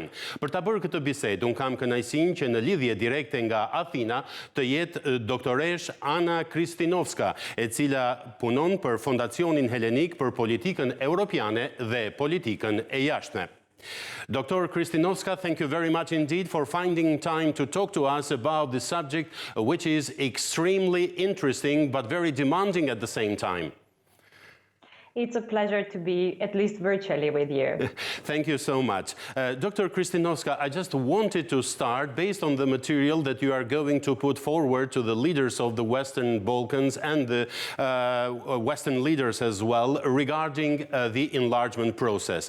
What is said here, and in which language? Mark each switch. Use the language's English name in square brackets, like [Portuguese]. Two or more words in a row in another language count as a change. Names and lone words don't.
[Albanian] Për ta bërë këtë bisedë, unë kam kënaqësinë që në lidhje direkte nga Athina të jetë doktoresh Ana Kristinovska, e cila punon për Fondacionin Helenik për Politikën Evropiane dhe Politikën e Jashtme. Dr. Kristinovska, [English] thank you very much indeed for finding time to talk to us about the subject, which is extremely interesting but very demanding at the same time. It's a pleasure to be, at least virtually, with you. Thank you so much. Dr. Kristinovska, I just wanted to start based on the material that you are going to put forward to the leaders of the Western Balkans and the Western leaders as well regarding the enlargement process.